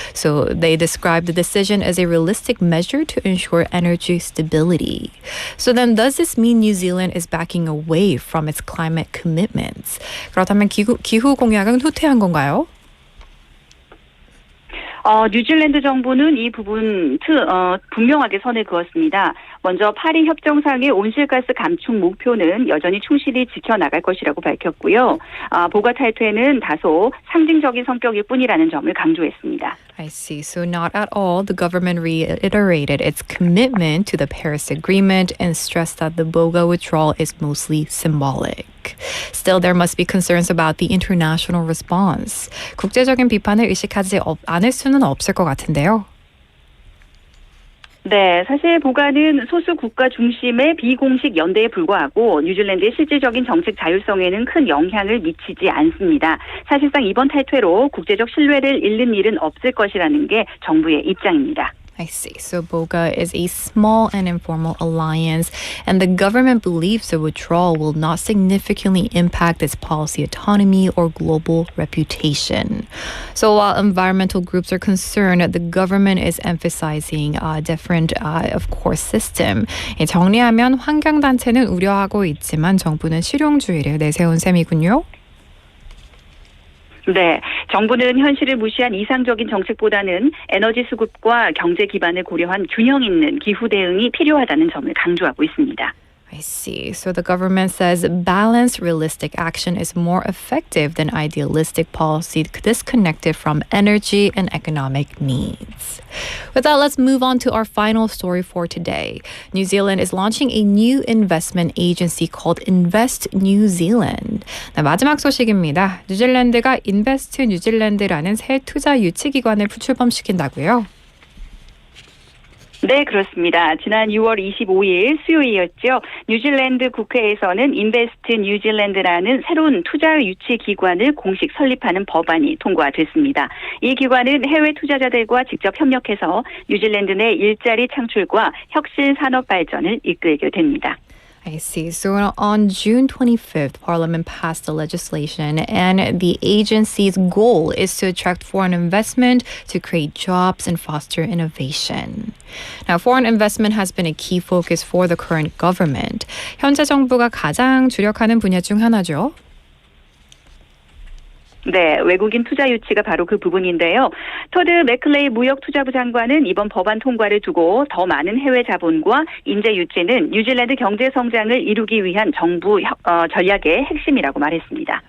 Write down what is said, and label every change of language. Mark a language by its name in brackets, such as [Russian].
[English] So they describe the decision as a realistic measure to ensure energy stability. So then, does this mean New Zealand is backing away from its climate commitments? [Korean] 그렇다면 기후 공약은 후퇴한 건가요? 뉴질랜드 정부는 이 부분 분명하게 선을 그었습니다. 먼저 파리 협정상의 온실가스 감축 목표는 여전히 충실히 지켜나갈 것이라고 밝혔고요. 보가 탈퇴는 다소 상징적인 성격일 뿐이라는 점을 강조했습니다. [English] I see. So not at all. The government reiterated its commitment to the Paris Agreement and stressed that the BOGA withdrawal is mostly symbolic. Still, there must be concerns about the international response. [Korean] 국제적인 비판을 의식하지 않을 수는 없을 것 같은데요. 네, 사실 보가는 소수 국가 중심의 비공식 연대에 불과하고 뉴질랜드의 실질적인 정책 자율성에는 큰 영향을 미치지 않습니다. 사실상 이번 탈퇴로 국제적 신뢰를 잃는 일은 없을 것이라는 게 정부의 입장입니다. [English] I see. So BOGA is a small and informal alliance, and the government believes the withdrawal will not significantly impact its policy autonomy or global reputation. So while environmental groups are concerned, the government is emphasizing a different, of course, system. [Korean] 정리하면 환경단체는 우려하고 있지만 정부는 실용주의를 내세운 셈이군요. 네, 정부는 현실을 무시한 이상적인 정책보다는 에너지 수급과 경제 기반을 고려한 균형 있는 기후 대응이 필요하다는 점을 강조하고 있습니다. [English] I see. So the government says balanced, realistic action is more effective than idealistic policy disconnected from energy and economic needs. With that, let's move on to our final story for today. New Zealand is launching a new investment agency called Invest New Zealand. [Korean] 네, 마지막 소식입니다. 뉴질랜드가 인베스트 뉴질랜드라는 새 투자 유치 기관을 출범시킨다고요? 네, 그렇습니다. 지난 6월 25일 수요일이었죠. 뉴질랜드 국회에서는 인베스트 뉴질랜드라는 새로운 투자 유치 기관을 공식 설립하는 법안이 통과됐습니다. 이 기관은 해외 투자자들과 직접 협력해서 뉴질랜드 내 일자리 창출과 혁신 산업 발전을 이끌게 됩니다. [English] I see. So on June 25th, Parliament passed the legislation, and the agency's goal is to attract foreign investment, to create jobs, and foster innovation. Now, foreign investment has been a key focus for the current government. [Korean] 현재 정부가 가장 주력하는 분야 중 하나죠. 네, 외국인 투자 유치가 바로 그 부분인데요. 토드 맥클레이 무역투자부 장관은 이번 법안 통과를 두고 더 많은 해외 자본과 인재 유치는 뉴질랜드 경제 성장을 이루기 위한 정부 전략의 핵심이라고 말했습니다.